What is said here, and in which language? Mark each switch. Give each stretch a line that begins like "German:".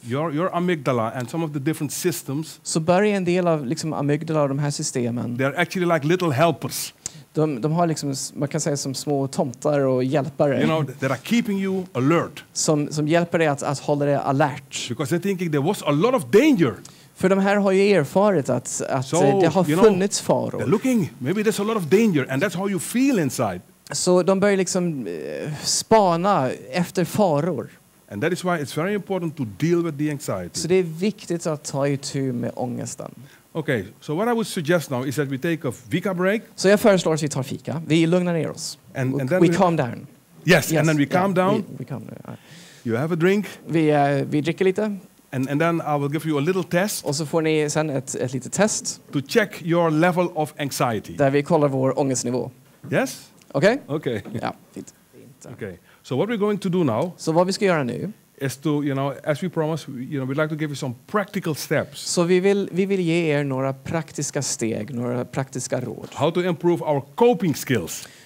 English: Your amygdala and some of the different systems.
Swedish: Så börjar en del av liksom amygdala och de här systemen.
English: They're actually like little helpers.
Swedish: De har liksom, man kan säga som små tomtar och hjälpare.
English: That are keeping you alert.
Swedish: Som hjälper dig att hålla dig alert.
English: Because they're thinking there was a lot of danger.
Swedish: För de här har ju erfarit att det har funnits faror.
English: They're looking, maybe there's a lot of danger and that's how you feel inside.
Swedish: Så de börjar liksom spana efter faror.
English: And that is why it's very important to deal with the anxiety.
Swedish: Så det är viktigt att ta itu med ångesten.
English: Okay, so what I would suggest now is that we take a fika break.
Swedish: Så jag föreslår att vi tar fika. Vi lugnar ner oss.
English: And then we calm down. Yes, and then we calm down. We calm down. You have a drink.
Swedish: Vi dricker lite.
English: And then I will give you a little test.
Swedish: Och så får ni sen ett litet test.
English: To check your level of anxiety.
Swedish: Där vi kollar vår ångestnivå.
English: Yes? Okay? Okay.
Swedish: Ja, fint.
English: Okay. So what we're going to do now.
Swedish: Så vad vi ska göra nu
English: is to, as we promised, we'd like to give you some practical steps.
Swedish: Så vi vill ge er några praktiska steg, några praktiska råd.
English: How to improve our coping skills.